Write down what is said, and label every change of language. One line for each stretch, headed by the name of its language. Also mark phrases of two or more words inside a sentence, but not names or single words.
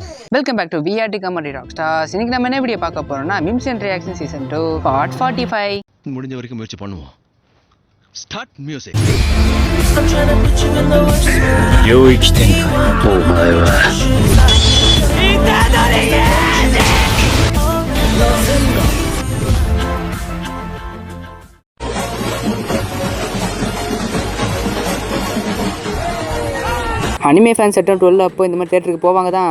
English: welcome back to VRT Comedy Rock Stars.
Tamil: இன்னைக்கு நம்ம என்ன வீடியோ பார்க்க போறோம்னா
English: memes and reaction season 2 part 45
Tamil: முடிஞ்ச வரைக்கும் முயற்சி பண்ணுவோம்.
English: start music.
Japanese: 領域展開お前は
English: anime fan
Tamil: செட்டம் 12 அப்போ இந்த மாதிரி தேட்டருக்கு போவாங்க தான்.